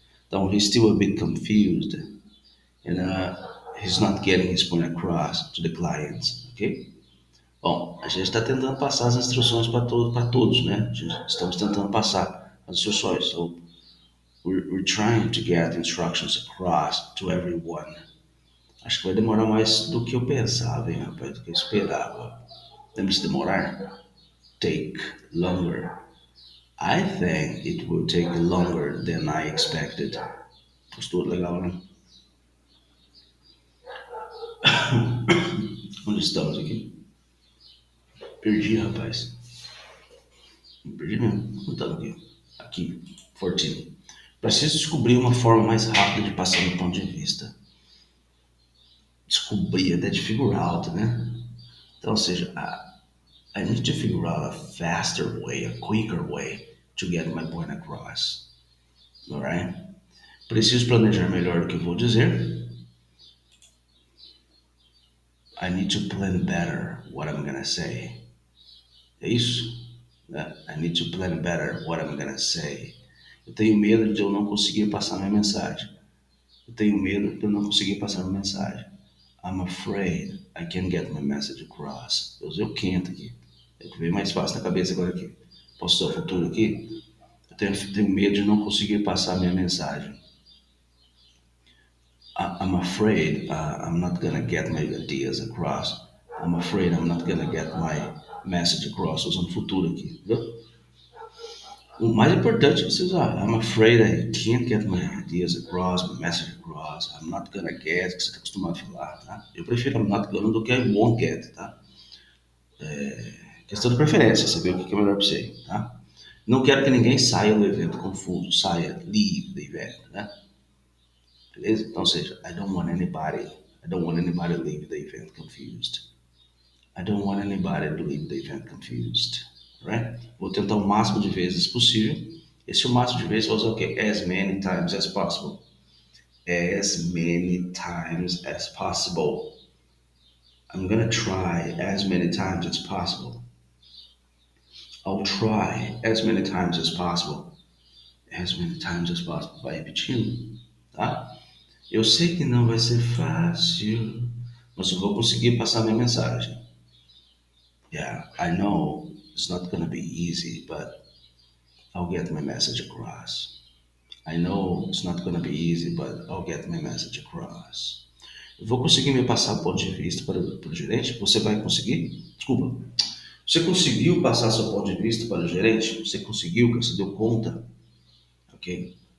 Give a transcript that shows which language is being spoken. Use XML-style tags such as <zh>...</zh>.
<pt>Então,</pt> <en>he's still a bit confused and he's not getting his point across to the clients, ok?</en> <pt>Bom, a gente está tentando passar as instruções para todos, né? Estamos tentando passar as instruções.</pt> <en>So, we're trying to get instructions across to everyone.</en> <pt>Acho que vai demorar mais do que eu pensava, hein, rapaz, do que eu esperava. Lembra de demorar?</pt> <en>Take longer. I think it will take longer than I expected.</en> <pt>Postou legal, né? Onde estamos aqui? Perdi, rapaz. Perdi mesmo. Onde estamos aqui? Aqui, 14. Preciso descobrir uma forma mais rápida de passar meu ponto de vista. Descobrir até de figure out, né? Então, ou seja,</pt> <en>I need to figure out a faster way, a quicker way to get my point across. Alright?</en> <pt>Preciso planejar melhor o que vou dizer.</pt> <en>I need to plan better what I'm gonna say.</en> <pt>É isso?</pt> <en>I need to plan better what I'm gonna say.</en> <pt>Eu tenho medo de eu não conseguir passar minha mensagem. Eu tenho medo de eu não conseguir passar minha mensagem.</pt> <en>I'm afraid I can't get my message across.</en> <pt>Eu usei o can't aqui. É o que veio mais fácil na cabeça agora aqui. Posso usar o futuro aqui? Eu tenho medo de não conseguir passar minha mensagem.</pt> <en>I'm afraid I'm not gonna get my ideas across. I'm afraid I'm not gonna get my message across.</en> <pt>Usando futuro aqui, entendeu? O mais importante é você usar</pt> <en>I'm afraid I can't get my ideas across, my message across. I'm not gonna get,</en> <pt>que você está acostumado a falar, tá? Eu prefiro</pt> <en>I'm not gonna do que I won't get,</en> <pt>tá? Questão de preferência, você vê o que é melhor para você, tá? Não quero que ninguém saia do evento confuso, saia,</pt> <en>leave the event,</en> <pt>né? Beleza? Então, ou seja,</pt> <en>I don't want anybody to leave the event confused. I don't want anybody to leave the event confused. Right?</en> <pt>Vou tentar o máximo de vezes possível. Esse o máximo de vezes, vou usar o quê?</pt> <en>As many times as possible. As many times as possible. I'm gonna try as many times as possible. I'll try as many times as possible. As many times as possible.</en> <pt>Vai repetindo, tá? Eu sei que não vai ser fácil, mas eu vou conseguir passar minha mensagem.</pt> <en>Yeah, I know it's not gonna be easy, but I'll get my message across. I know it's not gonna be easy, but I'll get my message across.</en> <pt>Eu vou conseguir me passar o ponto de vista para o gerente? Você vai conseguir? Desculpa. Você conseguiu passar seu ponto de vista para o gerente? Você conseguiu? Você deu conta? Ok?</pt>